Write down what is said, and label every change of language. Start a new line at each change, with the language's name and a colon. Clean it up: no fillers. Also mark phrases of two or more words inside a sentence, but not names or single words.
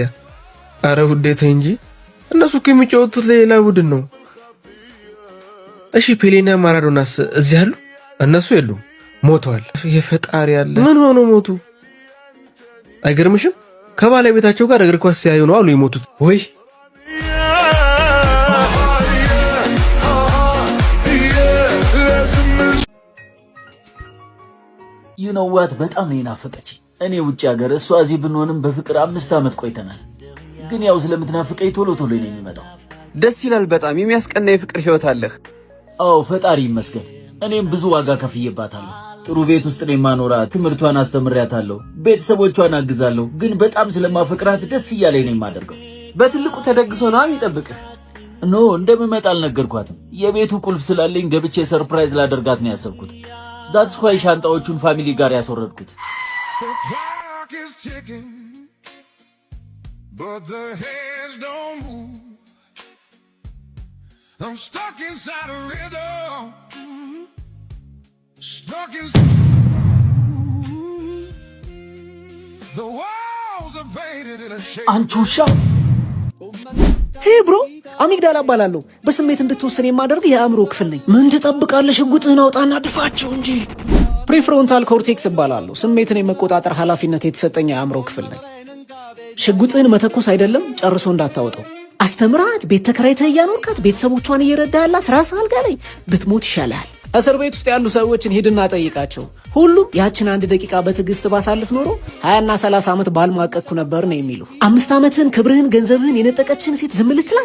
Amharic: አረ ውዴታ እንጂ እነሱ እኮ የሚጫወቱት ሌላ ቡድን ነው። እሺ ፔሌና ማራዶናስ እዚህ አሉ? እነሱ የሉም፣ ሞተዋል። የፈጣሪ ያለ ምን ሆኖ ሞቱ? አይገርምሽም? ከባለቤታቸው ጋር እግር ኳስ ሲያዩ ነው አሉ የሞቱት። ወይ
English: you know what
Amharic: በጣም ነው ናፈቀች። እኔ ውጭ ሀገር እሷ እዚህ ብንሆንም በፍቅር 5 ዓመት ቆይተናል። ግን ያው ስለምትናፍቀኝ ቶሎ ቶሎ ነው የሚመጣው። ደስ ይላል በጣም የሚያስቀና የፍቅር ህይወት አለህ። አዎ ፈጣሪ ይመስገን። እኔም ብዙ ዋጋ ከፍዬባታለሁ። ጥሩ ቤት ውስጥ ነው የማኖራት፣ ትምህርቷን አስተምሪያታለሁ፣ ቤተሰቦቿን አግዛለሁ። ግን በጣም ስለማፈቅራት ደስ እያለኝ ነው የማደርገው። በትልቁ ተደግሶ ነው የሚጠብቅህ። ኖ እንደምመጣ አልነገርኳትም። የቤቱ ቁልፍ ስላለኝ ገብቼ ሰርፕራይዝ ላደርጋት ነው ያሰብኩት።
English: that's why
Amharic: ሻንጣዎቹን ፋሚሊ ጋር ያስወረድኩት።
English: But the hands don't move. I'm stuck inside a rhythm. Stuck inside. The walls are painted in a shade.
Amharic: አንቹሻ
English: hey bro
Amharic: አሚግዳላ እባላለሁ። በስሜት እንድትወስን የማደርግ የአእምሮ ክፍል ነኝ። ምን ትጠብቃለህ? ሽጉጥህን አውጣና ድፋቸው እንጂ።
English: prefrontal cortex
Amharic: እባላለሁ። ስሜትን የመቆጣጠር ኃላፊነት የተሰጠኝ የአእምሮ ክፍል ነኝ። ሽጉጥህን መተኮስ አይደለም ጨርሶ እንዳታወጣው። አስተምራት፣ ቤት ተከራይተህ እያኖርካት ቤተሰቦቿን እየረዳ ያላት ራስ አልጋ ላይ ብትሞት ይሻላል። እስር ቤት ውስጥ ያሉ ሰዎችን ሂድና ጠይቃቸው። ሁሉም ያችን 1 ደቂቃ በትዕግስት ባሳልፍ ኖሮ 20 እና 30 ዓመት ባልማቀቅኩ ነበር ነው የሚሉ። 5 ዓመትህን፣ ክብርህን፣ ገንዘብህን የነጠቀችን ሴት ዝም ልትላት?